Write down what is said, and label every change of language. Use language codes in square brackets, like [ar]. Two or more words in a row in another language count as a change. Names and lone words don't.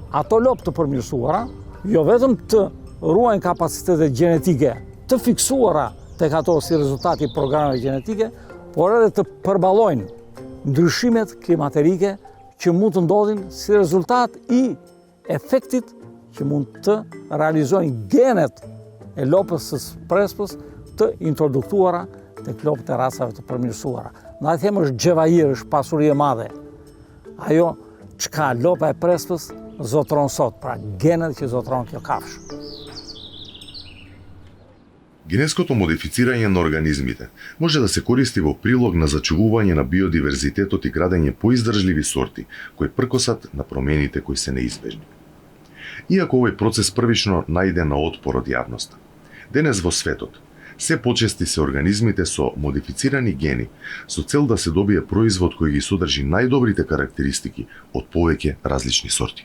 [sq] ato lopë të përmirësuara, jo vetëm të ruajnë kapacitetet gjenetike të fiksuara tek ato si rezultati i programeve gjenetike, por edhe të përballojnë ndryshimet klimaterike që mund të ndodhin si rezultat i efektit që mund të realizojnë genet e lopës së Prespës të introduktuara tek lopët e racave të përmirësuara. Na i them është xhevajir, është pasuri e madhe. Ajo çka lopa e Prespës zotron sot, pra genet që zotron kjo kafshë. [mk] Генетското модифицирање на организмите може да се користи во прилог на зачувување на биодиверзитетот и градење поиздржливи сорти кои пркосат на промените кои се неизбежни. Иако овој процес првично најде на отпор од јавноста, денес во светот Се почести се организмите со модифицирани гени со цел да се добие производ кој ги содржи најдобрите карактеристики од повеќе различни сорти.